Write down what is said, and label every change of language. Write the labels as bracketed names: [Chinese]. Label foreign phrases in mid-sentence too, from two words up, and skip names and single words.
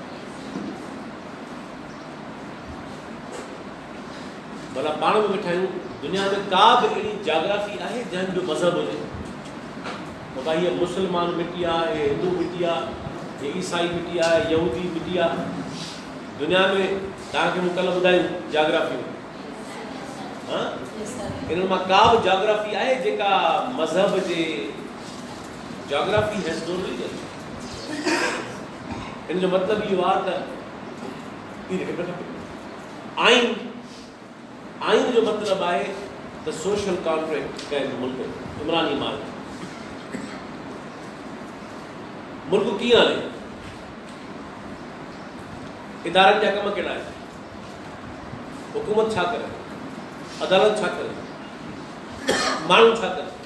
[Sindhi] भला पाण में वेठा आहियूं दुनिया में का बि अहिड़ी जाग्राफी आहे जंहिं जो मज़हब हुजे बाबा हीअ मुस्लमान मिटी आहे हे हिंदू मिटी आहे हे ईसाई मिटी आहे यहूदी मिटी आहे दुनिया में तव्हांखे मूं कल्ह ॿुधायूं जाग्राफियूं इन मां का बि जाग्राफी आहे जेका मज़हब जे जाग्राफी [English] has no religion [Sindhi] इन जो मतिलबु इहो आहे त आइन आइन जो मतिलबु आहे त [English] social contract [Sindhi] कंहिं मुल्क इमरानी माल मुल्क कीअं हले इदारनि जा कम कहिड़ा आहिनि हुकूमत छा करे अदालत छा करे माण्हू छा करे